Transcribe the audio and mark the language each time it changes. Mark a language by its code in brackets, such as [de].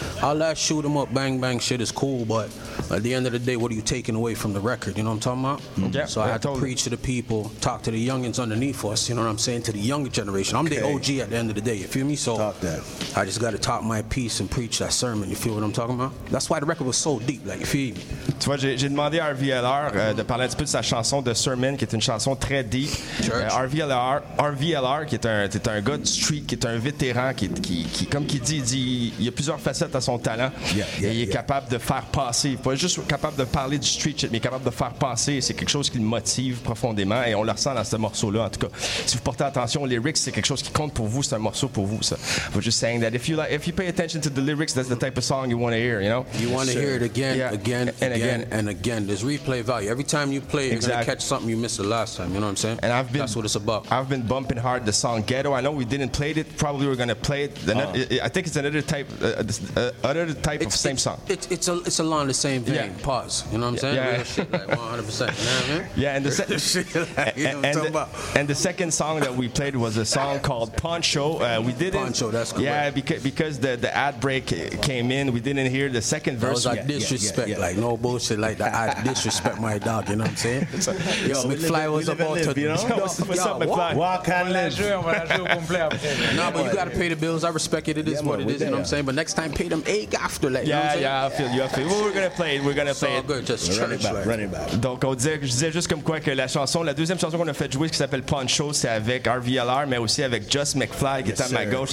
[en] I'll last shoot them up, bang, bang, shit is cool, but at the end of the day, what are you taking away from the record, you know what I'm talking about? Yeah, so I had to preach to the people, talk to the youngins underneath us, you know what I'm saying, to the younger generation. I'm okay. The OG at the end of the day, you feel me? So talk that. I just got to talk my piece and preach that sermon, you feel what I'm talking about? That's why the record was so deep, like, you feel me? [fr] Tu vois, j'ai demandé à RVLR de parler un petit peu de sa chanson de Sermon, qui est une chanson très deep. RVLR, qui est un gars de street, qui est un vétéran, qui comme qui dit, il y a plusieurs facettes à son talent. Il est capable de faire passer, pas juste capable de parler du [en] street shit, [fr] mais capable de faire passer. C'est quelque chose qui le motive profondément, et on le ressent dans ce morceau-là, en tout cas. Si vous portez attention aux lyrics, c'est quelque chose qui compte pour vous, c'est un morceau pour vous, ça. [en] We're just saying that if you pay attention to the lyrics, that's the type of song you want to hear, you know? You want to hear it again and again. There's replay value. Every time you play, you're going to catch something you missed the last time. You know what I'm saying? And I've been, that's what it's about. I've been bumping hard the song Ghetto. I know we didn't play it. Probably we're going to play it. I think it's another type of same song. It's along the same vein. Yeah. Pause. You know what I'm saying? Yeah. Real shit, like 100%. You know what I mean? Yeah. And the shit, like, you know what I'm talking about. And the second song that we played was a song called Poncho. We didn't. Poncho, that's correct. Yeah, because the ad break came in, we didn't hear the second verse. was like disrespect, like no bullshit, like that. I disrespect my dog, you know what I'm saying? Yo, so McFly was about to, you know? No, but you gotta pay the bills. I respect it. It is what it is. You know what I'm saying? But next time, pay them egg after, like. Yeah, I feel you. Well, we're gonna play. So good, just running back. [fr] Donc, je disais juste comme quoi que la chanson, la deuxième chanson qu'on a fait jouer, qui s'appelle Poncho, c'est avec RVLR, mais aussi avec Just McFly, qui est à ma gauche.